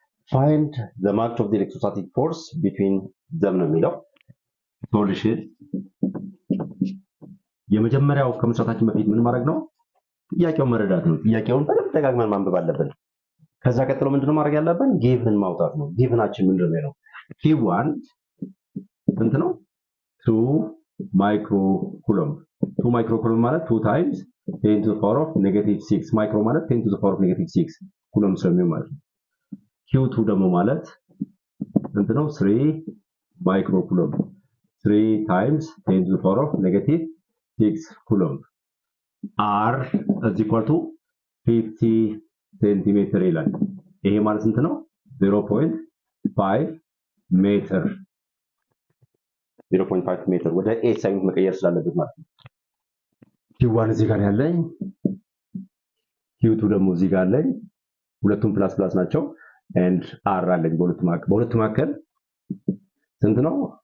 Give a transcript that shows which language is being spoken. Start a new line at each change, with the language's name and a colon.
English: Find the magnitude of the electrostatic force between them
Amharic: ነው የሚለው። ሶሉሽን የመጀመሪያው ከመስራታችን በፊት ምን ማድረግ ነው? ጥያቄውን መረዳት ነው። ጥያቄውን በደንብ ደጋግመን ማንበብ አለብን። ከዛ ቀጥሎ ምንድነው ማድረግ ያለብን? ጊቭን ማውጣት ነው። ጊቭናችን ምንድነው ነው? q1 ስንት ነው? 2 microcoulomb 2 microcoulomb ማለት 2 times 10 to the power of -6 micro ማለት 10 to the power of -6 ኩሎም ስለሚሆን ማለት ነው። q2 ደግሞ ማለት ስንት ነው?
English: 3 microcoulomb 3 times 10 to the power of -6 coulomb r is equal to 50 centimeter
Amharic: ይላል። ይሄ ማለት ስንት ነው? 0.5 ሜትር 0.5 ሜትር ወደ ኤ ሳይን መቀየር ስላለበት ማለት ነው። q1 እዚህ ጋር ያለኝ q2 ደግሞ እዚህ ጋር አለኝ። ሁለቱም ፕላስ ፕላስ ናቸው and r አለኝ በሁለቱ መካከል ስንት ነው?